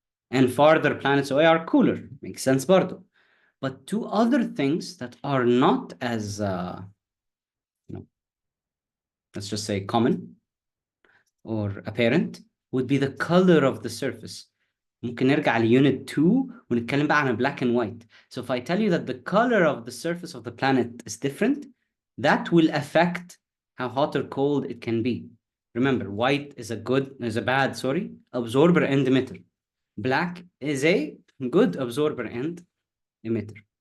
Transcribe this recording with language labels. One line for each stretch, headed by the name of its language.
English: And farther planets away are cooler. Makes sense, bardo. But 2 other things that are not as, let's just say common or apparent, would be the color of the surface.
Arabic: ممكن نرجع لunit 2 ونتكلم بقى عن black and white.
English: So if I tell you that the color of the surface of the planet is different, that will affect how hot or cold it can be. Remember, white is a bad absorber and emitter. Black is a good absorber and emitter.